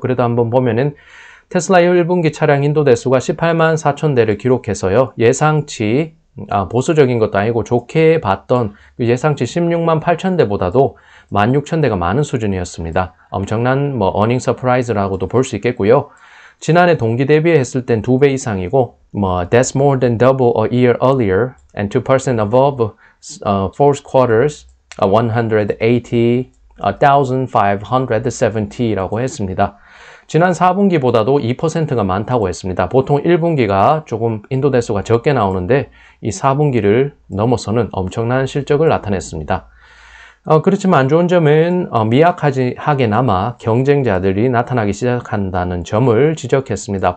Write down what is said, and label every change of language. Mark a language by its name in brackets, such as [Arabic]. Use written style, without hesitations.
[Korean] 그래도 한번 보면은 테슬라 1분기 차량 인도 대수가 18만 4천 대를 기록해서요, 예상치, 보수적인 것도 아니고 좋게 봤던 그 예상치 16만 8천 대보다도 16,000대가 많은 수준이었습니다. 엄청난 어닝 서프라이즈라고도 볼 수 있겠고요. 지난해 동기 대비했을 땐 2배 이상이고, [English] that's more than double a year earlier and 2% above fourth quarters 180,570라고 [Korean] 했습니다. 지난 4분기보다도 2%가 많다고 했습니다. 보통 1분기가 조금 인도 대수가 적게 나오는데 이 4분기를 넘어서는 엄청난 실적을 나타냈습니다. 그렇지만 안 좋은 점은 미약하게나마 경쟁자들이 나타나기 시작한다는 점을 지적했습니다.